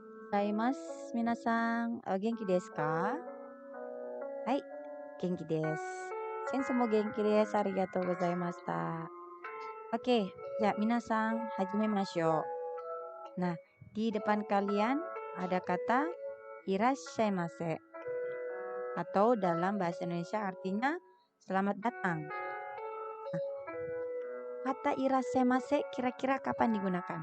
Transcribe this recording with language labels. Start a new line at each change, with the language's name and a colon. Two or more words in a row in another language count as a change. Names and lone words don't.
Japanese: ございます、皆さん。元気ですか？はい、元気です. センスも元気です。ありがとうございました.
Indonesian: Oke, ya
Japanese: 皆さん、始めましょう.
Indonesian: Nah, di depan kalian ada kata irashaimase atau dalam bahasa Indonesia artinya selamat datang. Nah, kata irashaimase kira-kira kapan digunakan?